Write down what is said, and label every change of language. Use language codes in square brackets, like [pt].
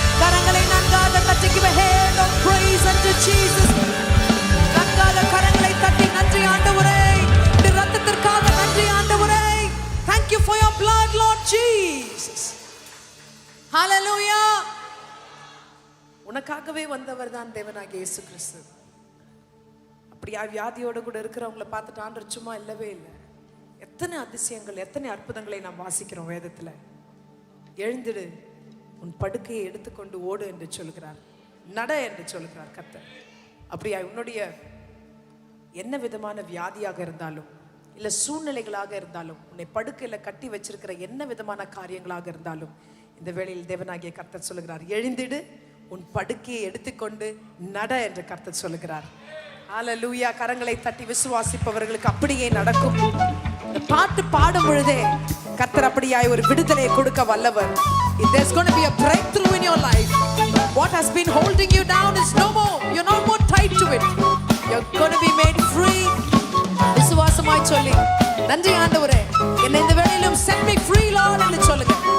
[ta] கரங்களை நன்றாக தட்டி, [en] give a hand of praise unto Jesus. [ta] நன்றாக கரங்களை தட்டி, நன்றி ஆண்டவரே, இந்த இரத்தத்திற்காக நன்றி ஆண்டவரே. [en] Thank you for your blood, Lord Jesus. Hallelujah. [ta] உனக்காகவே வந்தவர் தான் தேவனாகிய இயேசு கிறிஸ்து. அப்படியா வியாதியோடு கூட இருக்கிறவங்கள பார்த்துட்டு ஆண்டவர் சும்மா இல்லவே இல்லை. எத்தனை அதிசயங்கள், எத்தனை அற்புதங்களை நாம் வாசிக்கிறோம் வேதத்துல. எழுந்திடு, உன் படுக்கையை எடுத்துக்கொண்டு ஓடு என்று சொல்கிறார், நட என்று சொல்கிறார் கர்த்தர். அப்படியா உன்னுடைய என்ன விதமான வியாதியாக இருந்தாலும், இல்லை சூழ்நிலைகளாக இருந்தாலும், உன்னை படுக்கையில் கட்டி வச்சிருக்கிற என்ன விதமான காரியங்களாக இருந்தாலும், இந்த வேளையில் தேவனாகிய கர்த்தர் சொல்லுகிறார், எழுந்திடு, உன் படுக்கையை எடுத்துக்கொண்டு நட என்று கர்த்தர் சொல்லுகிறார். ஹல்லேலூயா. கரங்களை தட்டி விசுவாசிப்பவர்களுக்கு அப்படியே நடக்கும். இந்த பாட்டு பாடும் பொழுதே கர்த்தர் அப்படியாய் ஒரு விடுதலையை கொடுக்க வல்லவர். [en] There's going to be a breakthrough in your life. What has been holding you down is no more. You're not more tied to it. You're going to be made free. [ta] விசுவாசமாய் சொல்லி நன்றி ஆண்டவரே, என்னை இந்த வேளையிலும் [en] set me free Lord [ta] என்று சொல்லுங்க.